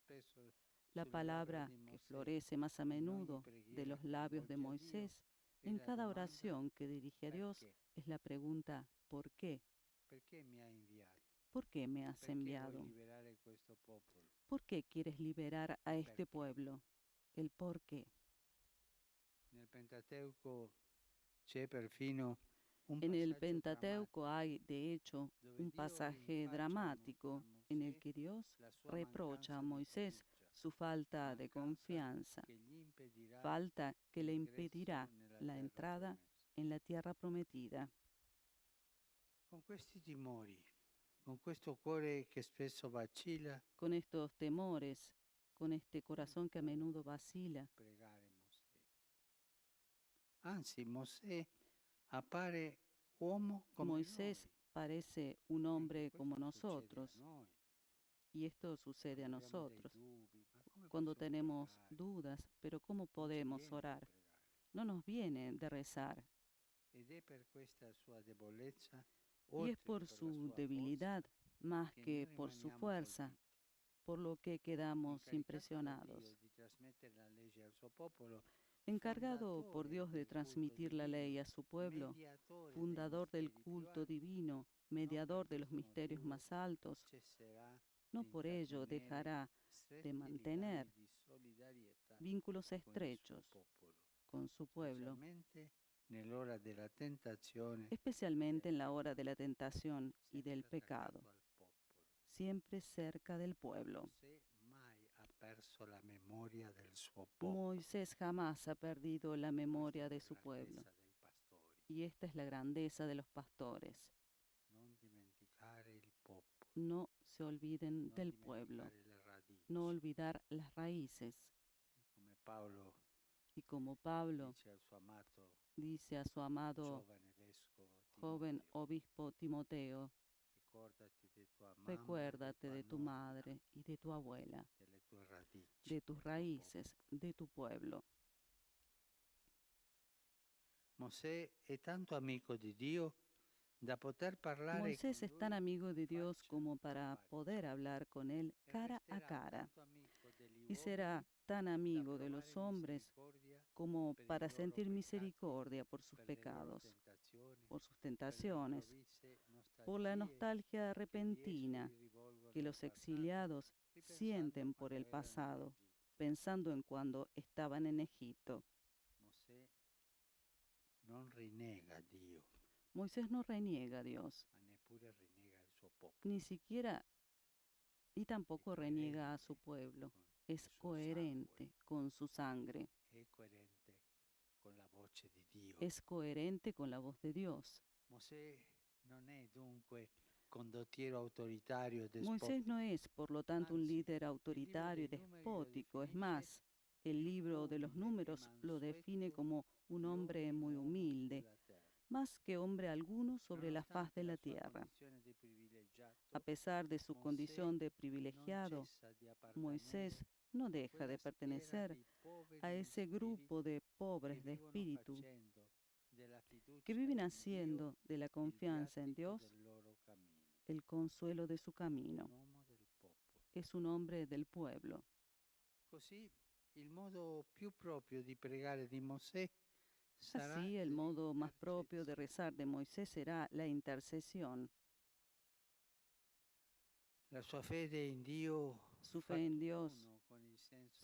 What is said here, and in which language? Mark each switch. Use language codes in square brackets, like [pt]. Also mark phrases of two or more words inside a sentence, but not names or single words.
[es] La palabra que florece más a menudo de los labios de Moisés en cada oración que dirige a Dios es la pregunta ¿por qué? ¿Por qué me has enviado? ¿Por qué quieres liberar a este pueblo? El por qué. [it] Nel Pentateuco c'è perfino Un [es] En el [it] passaggio [es] Pentateuco [it] drammatico [es] hay, de hecho, [it] dove un Dio [es] pasaje [it] rinfaccia [es] dramático en el [it] Mosè [es] que Dios [it] la sua [es] reprocha a [it] mancanza di [es] Moisés [it] fiducia, [es] su falta de [it] mancanza [es] confianza, [it] che gli impedirà [es] falta que le [it] l'ingresso [es] impedirá [it] nella [es] la [it] terra [es] entrada [it] promessa. [es] en la tierra prometida. [it] Con questi timori, con questo cuore che spesso vacilla, [es] Con estos temores, con este [it] come [es] corazón que a [it] può [es] menudo vacila, [it] pregare Mosè? Anzi, Mosè appare uomo come [es] Moisés [it] noi. [es] parece un [it] Ecco, [es] hombre como [it] questo succede a [es] nosotros, [it] noi. [es] y esto sucede a [it] Quando abbiamo dei [es] nosotros. [it] dubbi, ma come [es] Cuando [it] possiamo [es] tenemos [it] pregare? [es] dudas, pero ¿cómo [it] Non ci [es] podemos [it] viene di [es] orar? [it] pregare. [es] No nos viene de rezar. [it] Ed è per questa sua debolezza, [es] Y es [it] oltre che [es] por [it] per la [es] su [it] sua [es] debilidad, [it] forza, [es] más [it] che [es] que [it] noi [es] por su [it] rimaniamo [es] fuerza, [it] colpiti. [es] por lo que quedamos [it] Incaricato da [es] impresionados. [it] Dio di trasmettere la legge al suo popolo, [es] Encargado por [it] fondatore [es] Dios de [it] del culto [es] transmitir la ley [it] divino, [es] a su pueblo, [it] mediatore dei [es] fundador del [it] misteri più [es] culto [it] alti, [es] divino, [it] non per [es] mediador de los [it] questo [es] misterios [it] motivo [es] más altos, [it] cesserà [es] no [it] di [es] por ello [it] intrattenere [es] dejará de [it] stretti [es] mantener [it] legami di solidarietà [es] vínculos [it] con il suo [es] estrechos [it] popolo, [es] con su pueblo, [it] specialmente nell'ora della tentazione, [es] especialmente [it] del [es] en la hora de [it] peccato, [es] la tentación y del [it] sempre [es] pecado, [it] attaccato al popolo. [es] siempre cerca del pueblo. [it] Mosè mai ha perso la memoria del suo popolo. [es] Moisés jamás ha perdido la memoria [it] Questa è [es] de [it] la [es] su pueblo, [it] grandezza dei pastori. [es] y esta es la grandeza de los pastores. [it] Non dimenticare il popolo, [es] No se olviden [it] non [es] del pueblo, [it] dimenticare le radici. [es] no olvidar las raíces. [it] Come Paolo [es] Y como Pablo [it] dice al suo amato [es] dice a su amado [it] giovane vescovo [es] joven [it] Timoteo, [es] obispo Timoteo, [it] ricordati di tua mamma, [es] recuérdate [it] di [es] de [it] tua [es] tu [it] nonna, [es] madre y de tu abuela, [it] delle tue radici, [es] de tus [it] del tuo [es] raíces, [it] popolo. [es] de tu pueblo. [it] Mosè è tanto amico di Dio da poter parlare [es] Moisés [it] con [es] es tan [it] lui [es] amigo de Dios [it] faccia [es] como [it] a [es] para [it] faccia. [es] poder hablar con él [it] E [es] cara a [it] resterà [es] cara, [it] tanto amico degli [es] y será [it] uomini [es] tan [it] da [es] amigo de [it] provare [es] los hombres [it] misericordia [es] como [it] per i [es] para [it] loro [es] sentir [it] peccati, [es] misericordia por sus [it] per le loro [es] pecados, [it] tentazioni, [es] por sus [it] per le [es] tentaciones, [it] improvvise [es] por la [it] nostalgie [es] nostalgia [it] che gli [es] repentina [it] esuli rivolgono [es] que [it] al [es] los [it] passato, [es] exiliados [it] ripensando [es] sienten por [it] quando [es] el [it] erano in [es] pasado, [it] Egitto. [es] pensando en cuando estaban en Egipto. [it] Mosè non rinnega a Dio, [es] Moisés no reniega a Dios, [it] ma neppure rinnega il suo popolo. [es] ni siquiera y [it] È [es] tampoco reniega a su [it] coerente [es] pueblo. [it] con [es] Es [it] il suo [es] coherente [it] sangue, [es] con su sangre, [it] è coerente con la voce di Dio. [es] es coherente con la voz de Dios. [it] Mosè non è dunque condottiero autoritario e [es] Moisés [it] despotico. [es] no es, por lo tanto, un [it] Anzi, [es] líder [it] il libro [es] autoritario y [it] dei numeri lo [es] despótico. Es [it] definisce [es] más, el [it] più [es] libro de los [it] umile e [es] números lo define [it] mansueto [es] como un [it] di [es] hombre [it] ogni [es] muy [it] uomo [es] humilde, [it] sulla terra. [es] más que hombre alguno sobre la faz [it] Nonostante [es] de [it] la [es] la [it] sua [es] tierra. [it] condizione di privilegiato, [es] A pesar de su [it] Mosè [es] condición de [it] non [es] privilegiado, [it] cessa di [es] Moisés [it] appartenere [es] no [it] a [es] deja [it] quella [es] de [it] schiera [es] pertenecer [it] di poveri [es] a [it] di [es] ese [it] spirito [es] grupo de [it] che [es] pobres de [it] vivono [es] espíritu [it] facendo della [es] que [it] fiducia [es] viven [it] in Dio [es] haciendo de la [it] il [es] confianza en [it] viatico [es] Dios [it] del loro cammino. [es] el consuelo de su [it] È [es] camino. [it] un uomo del popolo. [es] Es un hombre del pueblo. [it] Così il modo più proprio di pregare di Mosè sarà [es] Así, el modo más propio de [it] l'intercessione. [es] rezar de Moisés será la intercesión. [it] La sua fede in Dio [es] Su [it] fa [es] fe en Dios [it] tutt'uno con il senso